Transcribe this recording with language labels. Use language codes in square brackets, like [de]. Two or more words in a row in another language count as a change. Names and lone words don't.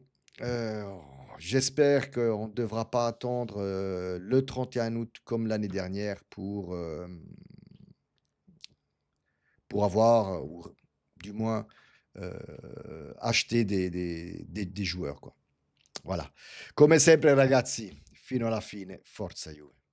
[fr] Heu, J'espère qu'on ne devra pas attendre le 31 août comme l'année dernière pour avoir ou du moins acheter des joueurs, quoi. Voilà. [it] Come sempre ragazzi, fino alla fine, forza Juve.